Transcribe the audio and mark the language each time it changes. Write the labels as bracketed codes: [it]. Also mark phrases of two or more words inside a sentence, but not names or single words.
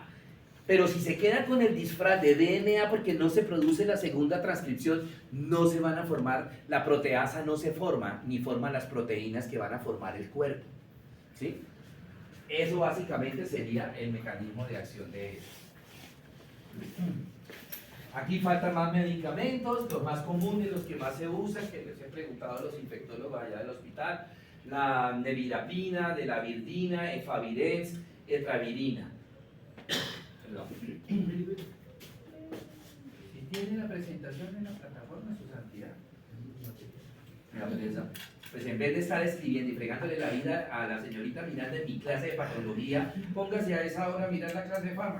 [es] Pero si se queda con el disfraz de DNA porque no se produce la segunda transcripción, no se van a formar, la proteasa no se forma, ni forman las proteínas que van a formar el cuerpo, ¿sí? Eso básicamente sería el mecanismo de acción de ellos. Aquí faltan más medicamentos, los más comunes, los que más se usan, que les he preguntado a los infectólogos allá del hospital: la nevirapina, de la virdina, efavirenz, etravirina. Si tiene la presentación en la plataforma, su santidad. Pues en vez de estar escribiendo y fregándole la vida a la señorita Miranda en mi clase de patología, póngase a esa hora a mirar la clase de farma.